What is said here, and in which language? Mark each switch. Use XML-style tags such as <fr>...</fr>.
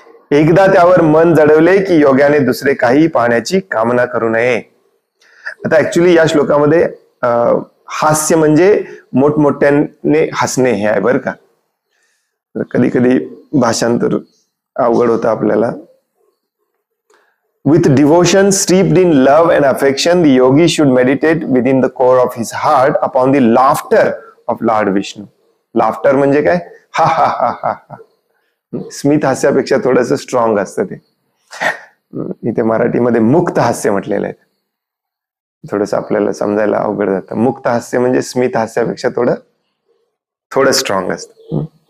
<mr>एकदा त्यावर मन जडवले की योग्याने दुसरे काही पाहण्याची कामना करू नये. आता ऍक्च्युली या श्लोकामध्ये हास्य म्हणजे मोठमोठ्याने हसणे हे आहे बरं का. कधी कधी भाषांतर अवघड होतं आपल्याला.</mr> <en>With devotion steeped in love and affection, the yogi should meditate within the core of his heart upon the laughter of Lord Vishnu.</en> <mr>Laughter म्हणजे काय? हा हा हा हा हा. स्मित हास्यापेक्षा थोडस स्ट्रॉंग असतं ते. इथे मराठीमध्ये मुक्त हास्य म्हटलेलं आहे. थोडस आपल्याला समजायला अवघड जातं. मुक्त हास्य म्हणजे स्मित हास्यापेक्षा थोडं स्ट्रॉंग असतं.</mr>